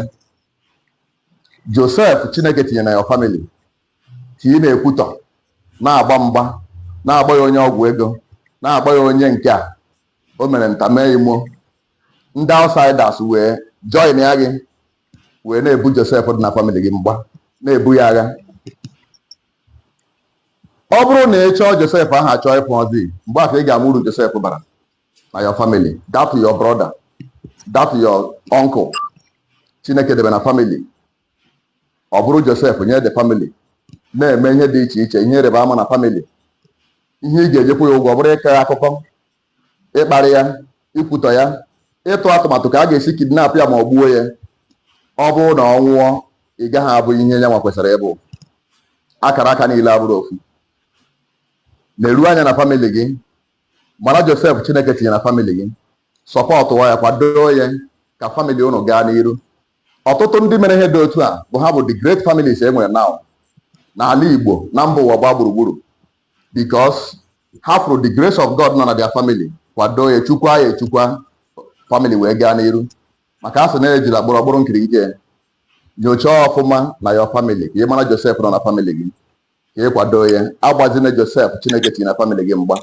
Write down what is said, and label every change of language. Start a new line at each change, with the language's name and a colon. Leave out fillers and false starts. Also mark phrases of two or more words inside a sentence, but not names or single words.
Igbo: Josef Chineke tinye na
English: your family,
Igbo: ka ị na-ekwutọ, na-agba mgba, na-agba ya onye ọgwụ ego, na-agba ya onye nke a o mere nta mee imo. Ndị outsiders wee join ya gị, wee na-ebu Josef dị na family gị mgba, na-ebu ya agha. Ọ bụrụ na ị chọọ Josef ahụ achọọ ịpụ ọzi, mgbe afọ ị ga-ama uru Josef bara na
English: your family, that to your brother, that to your uncle.
Igbo: Chineke debe na family. Ọ bụrụ Josef nye
English: the family,
Igbo: na-eme ihe dị iche iche, ihe ịrịba ama na family. Ihe ị ga-ejekwa ya ụgwọ, ọ bụrụ ịkọ ya akụkọ, ịkparị ya, ikwutọ ya, ịtụ atụmatụ ka a ga-esi kidnap ya ma ọ gbuo ya. Ọ bụrụ na ọ nwụọ, ị gaghị abụ ihe ya nwa kwesịrị ịbụ. Akara aka niile abụrụ ofu. Na-eru anya na family gị, mara Josef Chineke tinye na family gị, sọpọtụ ya, kwado ya ka family unu gaa n'iru. Ọtụtụ ndị mere ihe dị otu a bụ ha bụ
English: the great families
Igbo: e nwere now n'ala Igbo na mba ụwa gbaa gburugburu, because ha fụrụ
English: the grace of God
Igbo: nọ na
English: their family,
Igbo: kwado ya, chukwa ya echukwa, family wee gaa n'iru. Maka asị na ejila gbụrọgbụrụ nkirike, nyochaa ọfụma na
English: your family
Igbo: ka ị mara Josef nọ na family gị, ka ị kwado ya. Agbazina Josef Chineke tinye na family gị mgba.